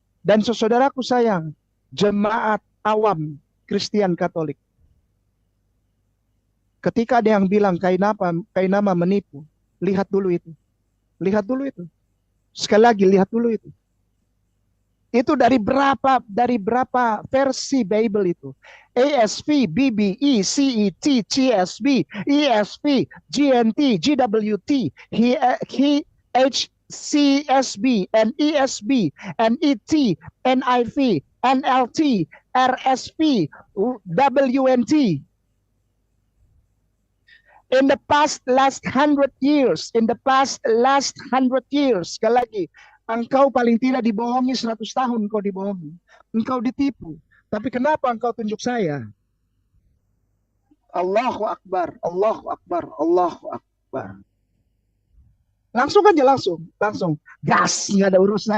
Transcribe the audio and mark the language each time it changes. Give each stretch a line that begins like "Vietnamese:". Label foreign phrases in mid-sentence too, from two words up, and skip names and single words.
Indonesian: Dan saudaraku sayang, jemaat awam Kristen Katolik. Ketika ada yang bilang Kainama menipu, lihat dulu itu. Sekali lagi, lihat dulu itu. Itu dari berapa versi Bible itu?
English: ASV, BBE, CET, CSB, ESV, GNT, GWT, HCSB, and ESB, NET, NIV, NLT, RSV, WNT. In the past last 100 years,
Indonesian: sekali lagi, engkau paling tidak dibohongi 100 tahun, engkau dibohongi. Engkau ditipu. Tapi kenapa engkau tunjuk saya?
Arabic: الله أكبر، الله أكبر، الله أكبر.
Indonesian: Langsung aja, langsung. Gas, nggak ada urusan.